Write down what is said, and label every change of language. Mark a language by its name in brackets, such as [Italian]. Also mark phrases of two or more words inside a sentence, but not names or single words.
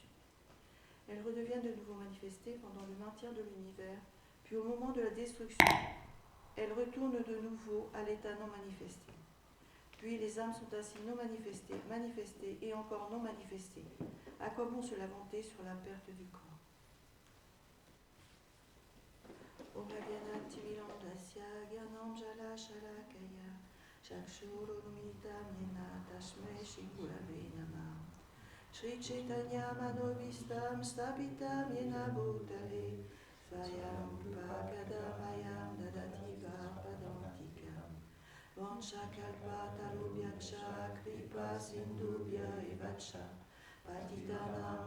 [French] Elles redeviennent de nouveau manifestées pendant le maintien de l'univers, puis au moment de la destruction, elles retournent de nouveau à l'état non manifesté. Puis les âmes sont ainsi non manifestées, manifestées et encore non manifestées. À quoi bon se lamenter sur la perte du corps? [Sanskrit] ॐ अज्ञानति विलान्धस्य ज्ञानाञ्जन शलाकया चक्षुरुन्मीलितं येन तस्मै श्रीगुरवे नमः श्रीचैतन्य मनोऽभीष्टं स्थापितं येन भूतले स्वयं पदामयं ददाति वा पदान्तिकम् वाञ्छाकल्प तरुभ्यश्च कृपासिन्धुभ्य एव च पतितानां